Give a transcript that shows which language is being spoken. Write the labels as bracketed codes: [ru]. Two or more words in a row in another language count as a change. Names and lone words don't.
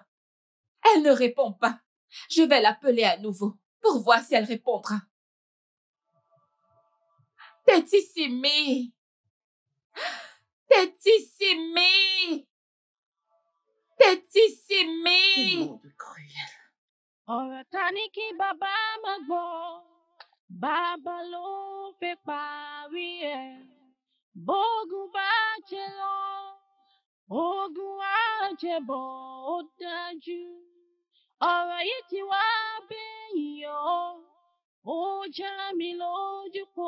[fr] Elle ne répond pas. Je vais l'appeler à nouveau pour voir si elle répondra. Tétissimi! Tétissimi! Tétissimi! Quel monde cruel. [yo] Ọ̀rọ̀ ta ní kí bàbá má gbọ́, bàbá ló fẹ́ parí ẹ̀. Bógun bá jẹ lọ, ogun á jẹ bọ̀, ó dájú. Ọ̀rọ̀ yìí ti wá bẹ́yìn o, ó já mi lójú po.